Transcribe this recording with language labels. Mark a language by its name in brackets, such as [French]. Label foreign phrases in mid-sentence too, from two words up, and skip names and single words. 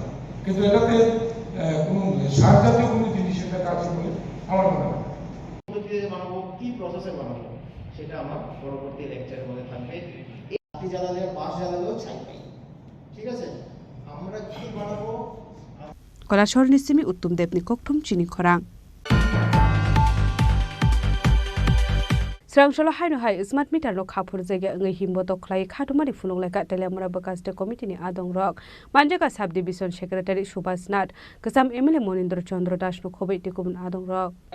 [Bangla] কিন্তু এটাতে কোনো সার জাতীয় কোনো জিনিস এটাতে আছে বলে আমার মনে হয়। বানাবো, কি প্রসেসে বানাবো সেটা আমার পরবর্তী লেকচারের মধ্যে থাকবে। বাতি জ্বালালে, বাস জ্বালালেও ছাই পাই, ঠিক আছে? আমরা কি বানাবো? [Kok Borok] Kolashor Nisimi Uttum Depni Kokthum Chini Khorang. Srangshala Haino Hai [English] Smart Meter [Kok Borok] no Khapur Zega Ngai Himbo Toklai Khatumari Funung Leka Telemura Bakas de Committee ni Adong Rock Manjaka [English] Sub Division Secretary [Kok Borok] Subhas Nat Kasam Emile Monindra Chandra Das no Khobei Tikubun Adong Rock.